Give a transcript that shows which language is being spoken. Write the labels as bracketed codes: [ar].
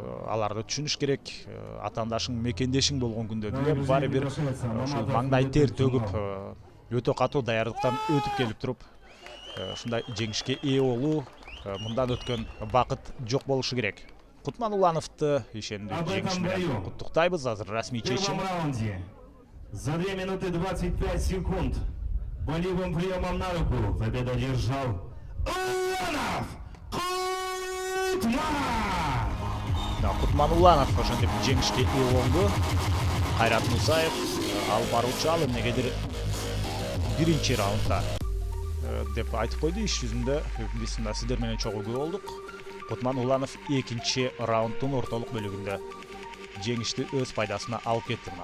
[ky] Аларды түшүнүш керек. Атаандашың мекендешиң болгон күндө деле баары бир ушул маңдай тер төгүп, өтө катуу даярдыктан өтүп келип туруп, ушундай жеңишке ээ болуу, мындан өткөн бакыт жок болушу керек. Кутман Улановду ишендүү жеңиш менен куттуктайбыз. Азыр расмий чечим. [ru] За 2 минуты 25 секунд болевым приемом на руку победу одержал Уланов Кутман. [ky] Кутман Уланов ошентип жеңишке ээ болду. Кайрат Мусаев ал баруучу, ал эмнегедир биринчи раундда деп айтып койду. Иш жүзүндө биз сиздер менен чогуу көрүп болдук. Кутман Уланов экинчи раунддун ортолук бөлүгүндө жеңишти өз пайдасына алып кетти.